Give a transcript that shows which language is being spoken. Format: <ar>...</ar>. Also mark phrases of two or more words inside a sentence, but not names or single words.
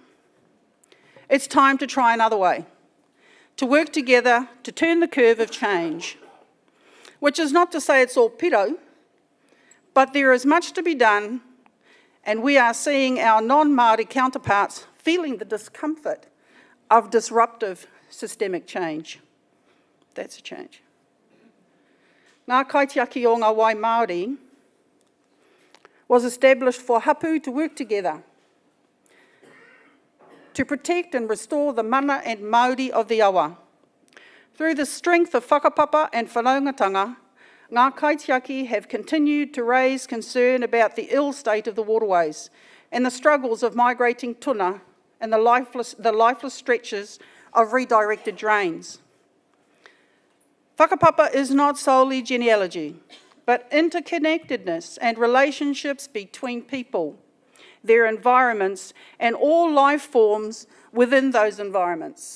<en>It's time to try another way, to work together to turn the curve of change, which is not to say it's all piro, but there is much to be done, and we are seeing our non-Māori counterparts feeling the discomfort of disruptive systemic change. That's a change. Ngā kaitiaki o ngā Wai Māori was established for hapu to work together to protect and restore the mana and Māori of the awa. Through the strength of whakapapa and whanaungatanga,</en> <mi>ngā kaitiaki</mi> <en>have continued to raise concern about the ill state of the waterways and the struggles of migrating tuna and the lifeless stretches of redirected drains. Whakapapa is not solely genealogy, but interconnectedness and relationships between people, their environments, and all life forms within those environments.</en>